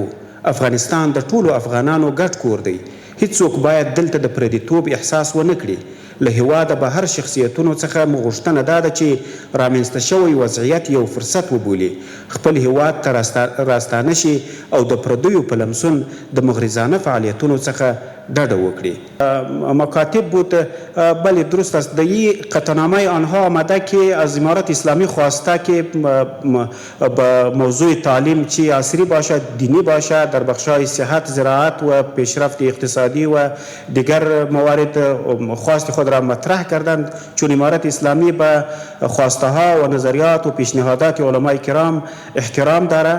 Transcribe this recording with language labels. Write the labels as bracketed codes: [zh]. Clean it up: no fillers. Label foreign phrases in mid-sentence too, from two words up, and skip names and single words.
[ps] افغانستان د ټولو افغانانو ګډ کور دی. هیڅوک باید دلته د پردیتوب احساس ونه کړي. له هیواده بهر شخصیتونو څخه مو غوښتنه دا ده چې رامنځته شوی وضعیت یو فرصت وبولي، خپل هیواد ته راستانه شي او د پردیو په لمسون د مغرضانه فعالیتونو څخه ډډه وکړي. [fa] مکاتب بود. بله درست است. در این قطعنامه آنها آمده که از امارت اسلامی خواسته که به موضوع تعلیم چی عصری باشد، دینی باشد، در بخش‌های صحت، زراعت و پیشرفت اقتصادی و دیگر موارد خواست خود را مطرح کردند، چون امارت اسلامی به خواسته ها و نظریات و پیشنهادات علمای کرام احترام دارد.